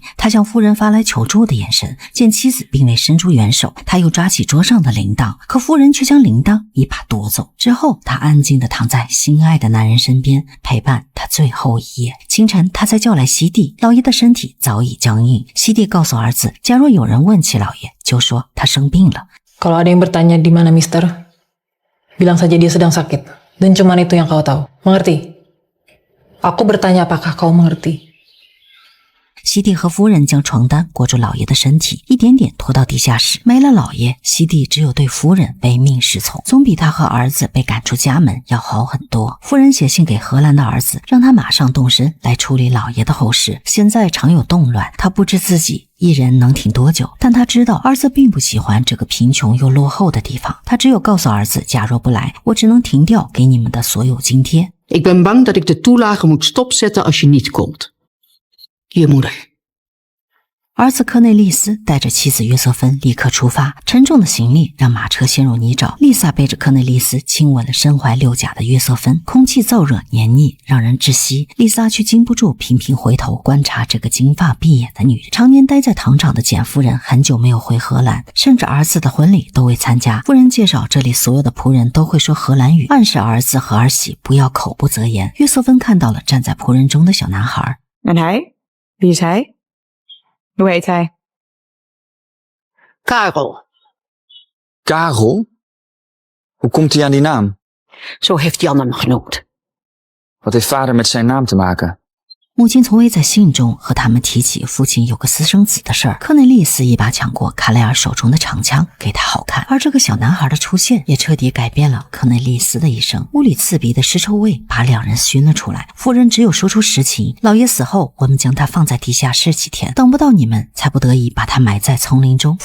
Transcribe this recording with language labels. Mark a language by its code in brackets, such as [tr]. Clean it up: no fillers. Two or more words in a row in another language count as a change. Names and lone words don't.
[zh] 他向夫人发来求助的眼神，见妻子并未伸出援手，他又抓起桌上的铃铛，可夫人却将铃铛一把夺走。之后，他安静地躺在心爱的男人身边，陪伴他最后一夜。清晨，他才叫来西蒂，老爷的身体早已僵硬。西蒂告诉儿子，假若有人问起老爷，就说他生病了。 [id] Kalau ada yang bertanya di mana Mister, bilang saja dia sedang sakit. Dan cuma itu yang kau tahu. Mengerti? Aku bertanya apakah kau mengerti? [zh] 西蒂和夫人将床单裹住老爷的身体，一点点拖到地下室。没了老爷，西蒂只有对夫人唯命是从，总比他和儿子被赶出家门要好很多。夫人写信给荷兰的儿子，让他马上动身来处理老爷的后事。现在常有动乱，他不知自己一人能挺多久，但他知道儿子并不喜欢这个贫穷又落后的地方。他只有告诉儿子，假若不来，我只能停掉给你们的所有津贴。 [nl] Ik ben bang dat ik de toelage moet stopzetten als je niet komt. Je moeder. [zh] 儿子科内利斯带着妻子约瑟芬立刻出发，沉重的行李让马车陷入泥沼。丽萨背着科内利斯亲吻了身怀六甲的约瑟芬，空气燥热黏腻，让人窒息。丽萨却禁不住频频回头观察这个金发碧眼的女人。常年待在糖厂的简夫人很久没有回荷兰，甚至儿子的婚礼都未参加。夫人介绍，这里所有的仆人都会说荷兰语，暗示儿子和儿媳不要口不择言。约瑟芬看到了站在仆人中的小男孩。 [nl] En hij? Wie is hij? Hoe heet hij? Karel. Karel? Hoe komt hij aan die naam? Zo heeft Jan hem genoemd. Wat heeft vader met zijn naam te maken? [zh] 母亲从未在信中和他们提起父亲有个私生子的事儿。科内利斯一把抢过卡雷尔手中的长枪，给他好看。而这个小男孩的出现，也彻底改变了科内利斯的一生。屋里刺鼻的尸臭味把两人熏了出来。夫人只有说出实情：老爷死后，我们将他放在地下室几天，等不到你们，才不得已把他埋在丛林中。